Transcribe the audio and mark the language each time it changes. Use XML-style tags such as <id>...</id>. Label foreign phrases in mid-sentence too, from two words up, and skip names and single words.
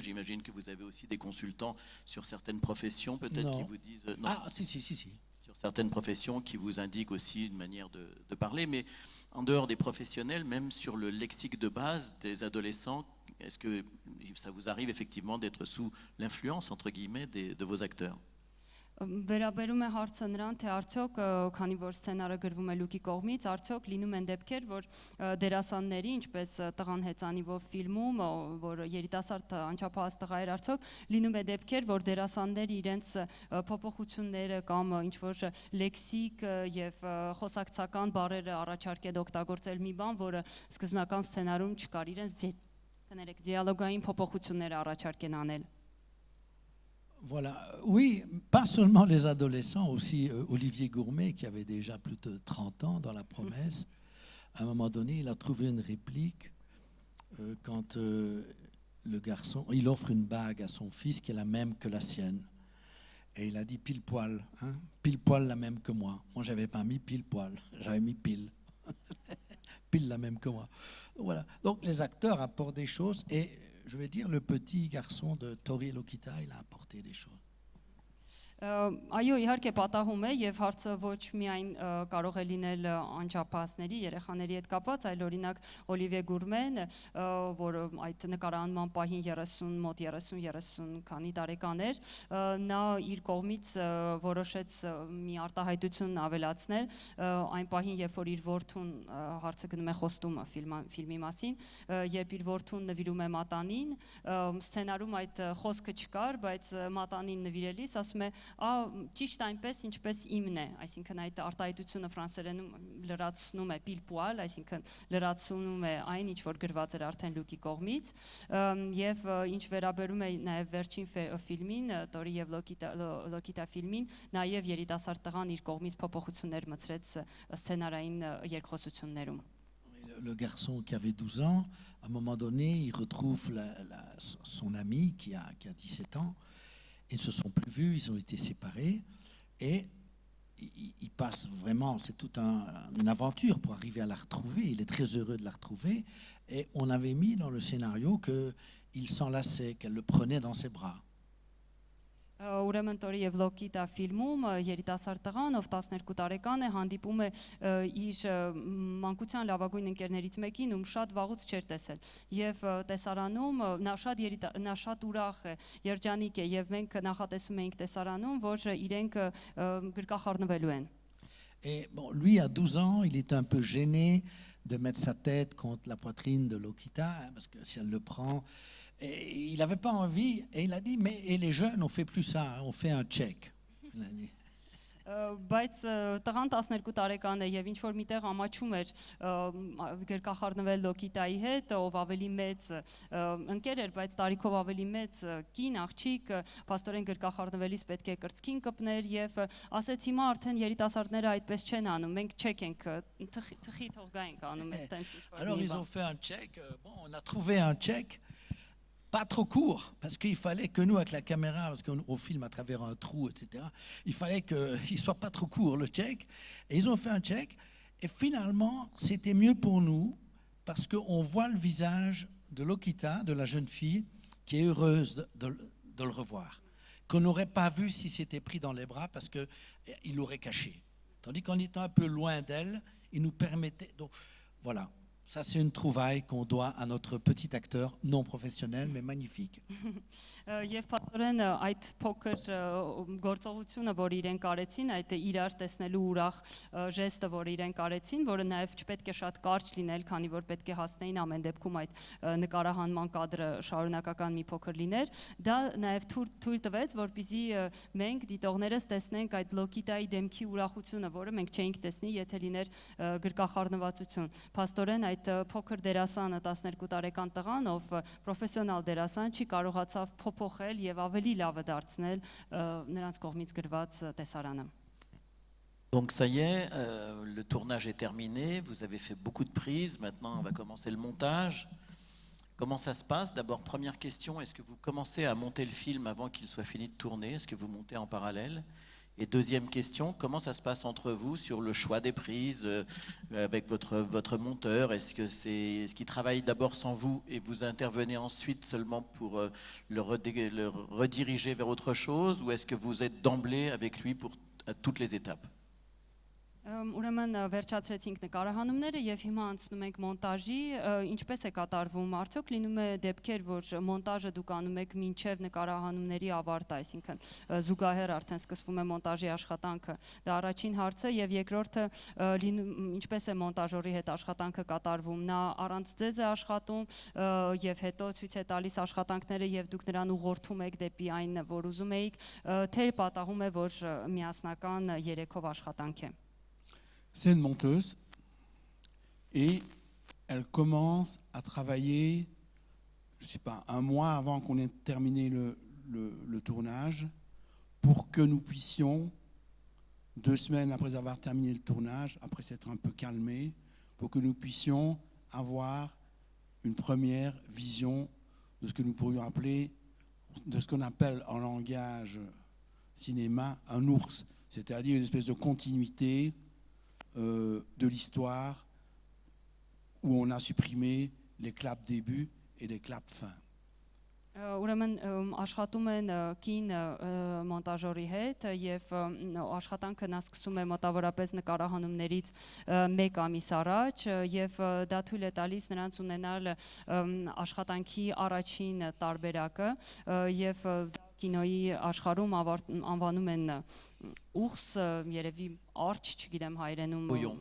<fr>J'imagine que vous avez aussi des consultants sur certaines professions peut-être qui vous disent... Non. Ah, si. Sur certaines professions qui vous indiquent aussi une manière de parler, mais en dehors des professionnels, même sur le lexique de base des adolescents, est-ce que ça vous arrive effectivement d'être sous l'influence, entre guillemets, de vos acteurs?</fr> <hy>Վերաբերում է հարցը նրան, թե արդյոք, քանի որ սցենարը գրվում է Լուկի կողմից, արդյոք լինում են դեպքեր, որ դերասանների, ինչպես տղան հեծանիվով ֆիլմում, որ երիտասարդ անչափահաս տղա էր, արդյոք լինում է դեպքեր, որ դերասանները իրենց փոփոխությունները կամ ինչ-որ լեքսիկ եւ խոսակցական բառերը առաջարկել օգտագործել մի բան, որը սկզբնական սցենարում չկար, իրենց դիալոգային փոփոխությունները առաջարկեն aնել։</hy> <fr>Voilà, oui, pas seulement les adolescents, aussi Olivier Gourmet, qui avait déjà plus de 30 ans dans La Promesse. À un moment donné, il a trouvé une réplique quand le garçon, il offre une bague à son fils qui est la même que la sienne. Et il a dit pile poil la même que moi. Moi, j'avais pas mis pile poil, j'avais mis pile. pile la même que moi. Voilà. Donc les acteurs apportent des choses et je vais dire le petit garçon de Tori Lokita, il a apporté des choses.</fr> <hy>Այո, իհարկե պատահում է եւ հարցը ոչ միայն կարող է լինել անչափահասների, երեխաների հետ կապված, այլ օրինակ Օլիվիե Գուրմեն, որը այդ նկարահանման պահին 30, մոտ 30 քանի տարեկան էր, նա իր կողմից որոշեց մի արտահայտություն ավելացնել այն պահին, երբ որ իր որդուն հարցը գնում է խոստումը ֆիլմի մասին, երբ իր որդուն նվիրում է մատանին, սցենարում այդ խոսքը չկար, բայց մատանին նվիրելիս ասում է ճիշտ այնպես, ինչպես իմն է, այսինքն այդ արտահայտությունը ֆրանսերենում լրացնում է</hy> <fr>pile poil,</fr> <hy>այսինքն լրացնում է այն, ինչ որ գրված էր արդեն Լուկի կողմից, եւ ինչ վերաբերում է նաեւ վերջին ֆիլմին, Տորի եւ Լոկիտա ֆիլմին, նաեւ երիտասարդ տղան իր կողմից փոփոխություններ մտցրեց սցենարային երկխոսություններում։</hy> <fr>Le garçon qui avait 12 ans, à un moment donné, il retrouve son ami qui a 17 ans. Ils ne se sont plus vus, ils ont été séparés et il passe vraiment, c'est toute une aventure pour arriver à la retrouver. Il est très heureux de la retrouver et on avait mis dans le scénario qu'il s'enlaçait, qu'elle le prenait dans ses bras.</fr> <hy>Ուրեմն Տորի եւ Լոկիտա ֆիլմում երիտասարդ տղան, ով 12 տարեկան է, հանդիպում է իր մանկության լավագույն ընկերներից մեկին, ում շատ վաղուց չէր տեսել։ Եվ տեսարանում նա շատ ուրախ է, երջանիկ է, եւ մենք նախատեսում էինք տեսարանում, որ իրենք գրկախառնվելու են։</hy> <fr>Et bon, lui, à 12 ans, il était un peu gêné de mettre sa tête contre la poitrine de Lokita, parce que si elle le prend... Et il n'avait pas envie, et il a dit, mais et les jeunes, on fait plus ça, on fait un check. Il a dit.</fr> <hy>Բայց տղան 12 տարեկան է եւ ինչ որ միտեղ ամաչում էր գրկախառնվել Լոկիտայի հետ, ով ավելի մեծ ընկեր էր, բայց տարիքով ավելի մեծ կին, աղջիկ, փաստորեն գրկախառնվելիս պետք է կրծքին կպներ եւ ասեց հիմա արդեն երիտասարդները այդպես չեն անում, մենք չեք ենք թխի թողգա ենք անում այդտենց ինչ որ։</hy> <fr>Alors ils ont fait un check, bon, on a trouvé un check. Pas trop court, parce qu'il fallait que nous, avec la caméra, parce qu'on filme à travers un trou, etc., il fallait qu'il ne soit pas trop court, le check. Et ils ont fait un check. Et finalement, c'était mieux pour nous, parce qu'on voit le visage de Lokita, de la jeune fille, qui est heureuse de le revoir. Qu'on n'aurait pas vu si c'était pris dans les bras, parce qu'il l'aurait caché. Tandis qu'en étant un peu loin d'elle, il nous permettait... Donc, voilà. Ça, c'est une trouvaille qu'on doit à notre petit acteur non professionnel, mais magnifique.</fr> <hy>Եվ պատորեն այդ փոքր գործողությունը, որ իրենք արեցին, այդ իրար տեսնելու ուրախ ժեստը, որ իրենք արեցին, որը նաև չպետք է շատ կարճ լինել, քանի որ պետք է հասնեին ամեն դեպքում այդ նկարահանման կադրը շարունակական մի փոքր լիներ, դա նաև թույլ տվեց, որպեսզի մենք դիտողներս տեսնենք այդ Լոկիտայի դեմքի ուրախությունը, որը մենք չէինք տեսնի, եթե լիներ գրկախառնվածություն։ Փաստորեն այդ փոքր դերասանը 12 տարեկան տղան, ով պրոֆեսիոնալ դերասան չի կարողացավ փոփոխել եւ ավելի լավը դարձնել նրանց կողմից գրված տեսարանը։</hy> <fr>Donc ça y est, le tournage est terminé, vous avez fait beaucoup de prises, maintenant on va commencer le montage. Comment ça se passe? D'abord, première question, est-ce que vous commencez à monter le film avant qu'il soit fini de tourner? Est-ce que vous montez en parallèle? Et deuxième question, comment ça se passe entre vous sur le choix des prises avec votre monteur? Est-ce qu'il travaille d'abord sans vous et vous intervenez ensuite seulement pour le rediriger vers autre chose? Ou est-ce que vous êtes d'emblée avec lui à toutes les étapes?</fr> <hy>Ուրեմն վերջացրեցինք նկարահանումները եւ հիմա անցնում ենք մոնտաժի, ինչպես է կատարվում, արդյոք լինում է դեպքեր, որ մոնտաժը դուք անում եք մինչեւ նկարահանումների ավարտը, այսինքն զուգահեռ արդեն սկսվում է մոնտաժի աշխատանքը։ Դա առաջին հարցը եւ երկրորդը ինչպես է մոնտաժորի հետ աշխատանքը կատարվում, նա առանց ձեզ է աշխատում եւ հետո ցույց է տալիս աշխատանքները եւ դուք նրան ուղղորդում եք դեպի այն, որ ուզում եք, թե պատահում է, որ միասնական երեքով աշխատանք է։</hy> <fr>C'est une monteuse et elle commence à travailler, je ne sais pas, un mois avant qu'on ait terminé le tournage pour que nous puissions, 2 semaines après avoir terminé le tournage, après s'être un peu calmés, pour que nous puissions avoir une première vision de ce que nous pourrions appeler, de ce qu'on appelle en langage cinéma, un ours, c'est-à-dire une espèce de continuité de l'histoire où on a supprimé les claps début et les claps fin.</fr> <hy>Ուրեմն աշխատում են կին մոնտաժորի հետ եւ աշխատանքը նա սկսում է մոտավորապես նկարահանումներից 1 ամիս առաջ եւ դա թույլ է տալիս նրանց ունենալ աշխատանքի առաջին տարբերակը եւ կինոյի աշխարհում անվանում են ուղս, երևի արջ, չգիտեմ հայերենում</hy>